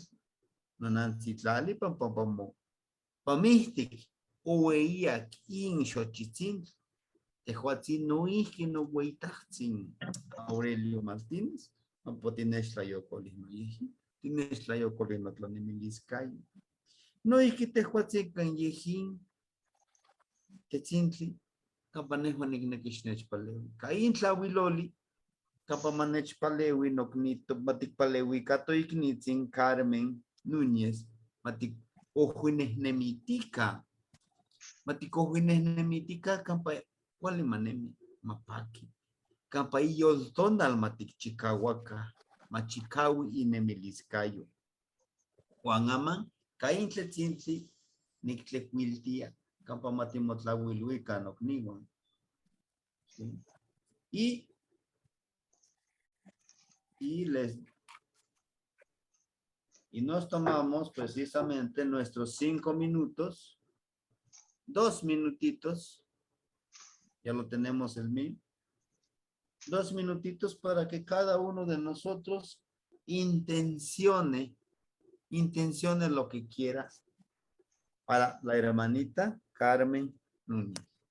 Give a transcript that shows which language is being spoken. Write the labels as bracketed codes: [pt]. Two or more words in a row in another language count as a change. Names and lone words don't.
[nhe] Nanantzitlali pampapamo. Pamihtik, oeiak in xochitzintli. Tehuatzin no ihki no hueitahtzin. Aurelio Martínez, pampotinaxtlayocolino yehi. Tinaxtlayocolino tlanimiliscayo. No ihki tehuatzin can yehin. Tetzintli. Campanejo nignekixnechpalewi. Caín tlahuiloli. Campamanechpalewi nocnito matikpalewi catoicnitzin Carmen Núñez matik ojuinehnemítica. Matikojuinehnemítica campa cualimanemi mapaki. Campa iyoltonal matikchicahuaca. Machicawi inemiliscayo. Juanaman caín tletzintli nictlecuiltia. Campa matimotlahuiluica nocniwan. [es] ¿Sí? Y nos tomamos precisamente nuestros 5 minutos, 2 minutitos, ya lo tenemos el MIM, 2 minutitos para que cada uno de nosotros intencione lo que quiera para la hermanita Carmen Núñez.